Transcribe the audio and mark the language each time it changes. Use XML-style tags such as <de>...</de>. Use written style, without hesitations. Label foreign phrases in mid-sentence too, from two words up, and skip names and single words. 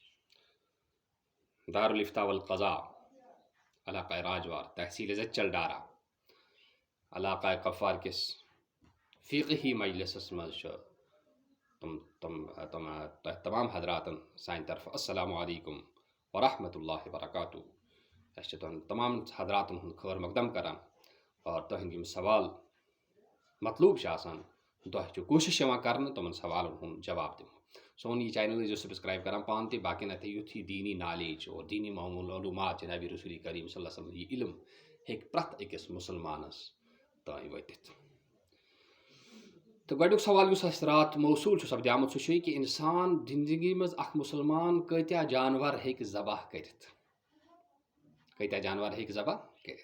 <ks>दारुल इफ्ता वल क़ज़ा इलाक़ा राजवार तहसील ज़च्चल डारा इलाक़ा कफ़ार किस फ़िक़ही मजलिसस मज़ छ तमाम हज़रातन साइन तरफ</ks> <ar>السلام عليكم ورحمة الله وبركاته.</ar> <ks>अस तमाम हज़रातन हुंद खैर मक़दम करान और तुहंद यम सवाल मतलूब तुह कोशिश कर तुम सवालन हुंद जवाब दिमो। सोन यह चैनल सब्सक्राइब करान पान ते बाकी नत युथ दीनी नॉलेज और दीनी मालूमात जनाब रसूल करीम</ks> <ar>صلى الله عليه وسلم</ar> <ks>यह इल्म हेक प्रत अकिस मुसलमानस ताई वतित। तो गडुक सवाल रात मौसूल सपदामुत सह कि इंसान जिंदगी मज अख मुसलमान कत्या जानवर हेक ज़बाह करित, कत्या जानवर हेक ज़बाह करित।</ks>